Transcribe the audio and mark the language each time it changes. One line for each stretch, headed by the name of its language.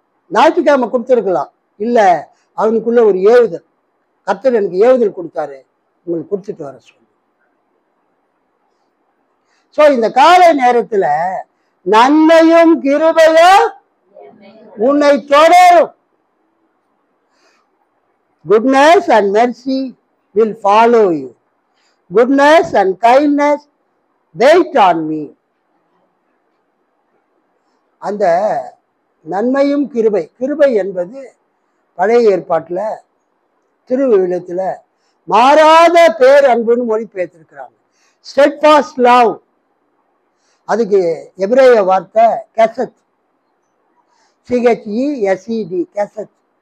Tamil: ஞாயிற்றுக்கிழமை கொடுத்துருக்கலாம், இல்ல அவனுக்குள்ள ஒரு ஏவுதல், கர்த்தர் எனக்கு ஏவுதல் கொடுத்தாரு, உங்களுக்கு கொடுத்துட்டு வர சொல்லி. சோ இந்த காலை நேரத்துல நன்மையும் கிருபையும் உன்னை தொடரும்.
English: goodness and mercy will follow you. goodness and kindness wait on me.
Tamil: அந்த நன்மையும் கிருபை, கிருபை என்பது பழைய ஏற்பாட்டுல திருவிழத்துல மாறாத பேர் அன்புன்னு மொழிபெயர்த்திருக்கிறாங்க. ஸ்டெட்ஃபாஸ்ட் லவ், அதுக்கு எபிரேய வார்த்தை கெசத், CHESED, கெசத்.